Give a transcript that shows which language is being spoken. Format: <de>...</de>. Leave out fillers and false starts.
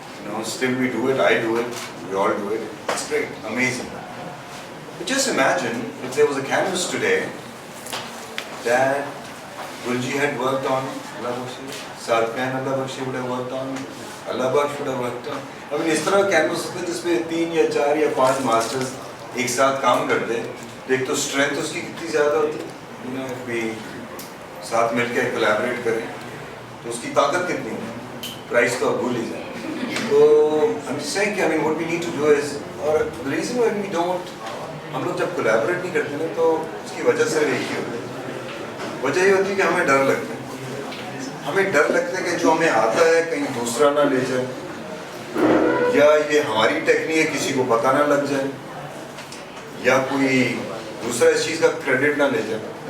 <en>You know, still we do it, I do it, we all do it. It's great, amazing. But just imagine if there was a canvas today that Gulji had worked on, Sarpan Allah Bakshi would have worked on, Allah Baksh would have worked on.</en> <hi>I mean, इस तरह canvas होते जिसमें 3 या 4 या 5 masters एक साथ काम करते, एक तो strength उसकी कितनी ज़्यादा होती,</hi> <en>you know, if we</en> <hi>साथ मिलकर collaborate करें, तो उसकी ताकत कितनी है, price तो अब भूल ही जाए.</hi> <en>So I'm just saying, I mean, what we need to do is, or the reason why we don't,</en> <hi>हम लोग जब collaborate नहीं करते ना, तो उसकी वजह से एक ही होती है. वजह ये होती है कि हमें डर लगता है. हमें डर लगता है कि जो हमें आता है कहीं दूसरा ना ले जाए, या ये हमारी टेक्निक है किसी को पता ना लग जाए, या कोई दूसरा इस चीज़ का क्रेडिट ना ले जाए.</hi>